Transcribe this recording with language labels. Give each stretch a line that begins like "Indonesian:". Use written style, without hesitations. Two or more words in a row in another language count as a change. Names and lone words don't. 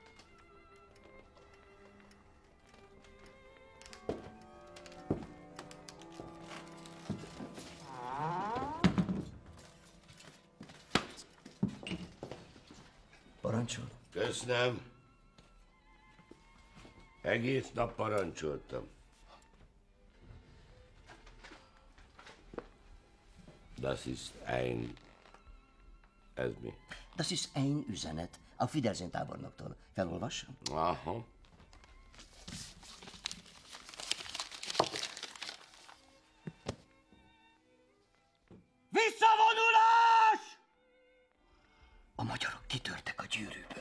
Hungarian: Parancsol. Köszönöm. Egész nap parancsoltam.
German: Das ist ein...
Hungarian: Ez mi?
German: Das ist ein
Hungarian: üzenet a Fidelzen tábornoktól. Felolvassam? Aha. Visszavonulás! A magyarok kitörtek a gyűrűből.